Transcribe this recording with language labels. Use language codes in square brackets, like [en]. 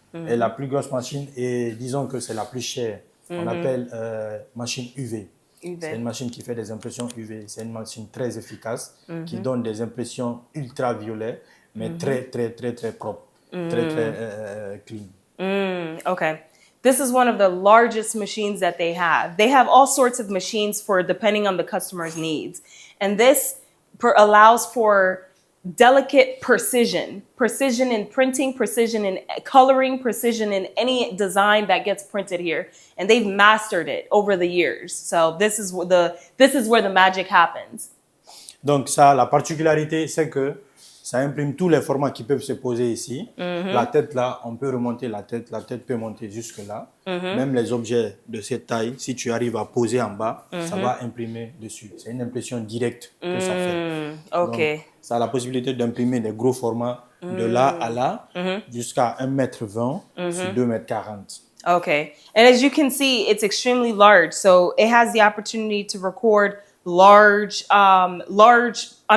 [fr] Et la plus grosse machine, et disons que c'est la plus chère. On appelle machine UV. C'est une machine qui fait des impressions UV. C'est une machine très efficace qui donne des impressions ultraviolettes, mais très propres, très clean. [en] Okay. This is one of the largest machines that they have. They have all sorts of machines for depending on the customer's needs. And this allows for delicate precision in printing, precision in coloring, precision in any design that gets printed here. And they've mastered it over the years. So this is where the magic happens. [fr] Donc ça, la particularité, c'est que ça imprime tous les formats qui peuvent se poser ici. La tête là, on peut remonter la tête peut monter jusque là. Même les objets de cette taille, si tu arrives à poser en bas, ça va imprimer dessus. C'est une impression directe que ça fait. [en] Okay. [fr] Donc, ça a la possibilité d'imprimer des gros formats de là à là jusqu'à 1,20 m sur 2,40 m. [en] Okay. And as you can see, it's extremely large. So it has the opportunity to record large platforms.